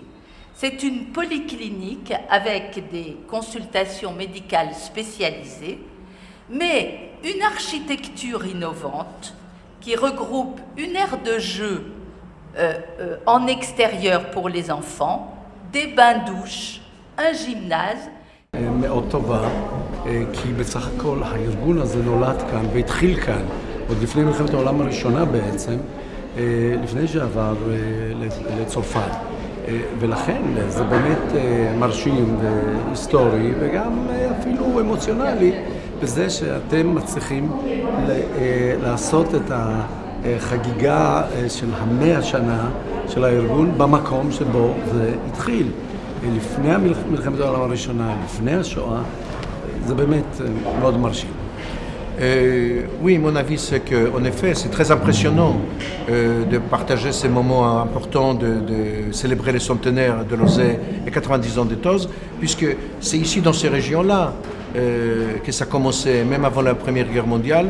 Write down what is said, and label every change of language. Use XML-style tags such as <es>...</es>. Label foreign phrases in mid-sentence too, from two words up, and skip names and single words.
<fr>C'est une polyclinique avec des consultations médicales spécialisées, mais une architecture innovante qui regroupe une aire de jeu en extérieur pour les enfants, des bains-douches, un gymnase.</fr> <he>מאוד טובה, כי בסך הכל הארגון הזה נולד כאן והתחיל כאן, עוד לפני מלחמת העולם הראשונה בעצם, לפני שעבר לצרפת. ולכן זה באמת מרשים והיסטורי וגם אפילו אמוציונלי בזה שאתם מצליחים לעשות את החגיגה של 100 שנה של הארגון במקום שבו זה התחיל. לפני מלחמת העולם הראשונה, לפני השואה, זה באמת מאוד מרשים.</he> <fr>Oui, mon avis, c'est qu'en effet, c'est très impressionnant de partager ces moments importants, de célébrer les centenaires de Lozé et 90 ans de Toz, puisque c'est ici, dans ces régions-là, que ça a commencé, même avant la Première Guerre mondiale.</fr>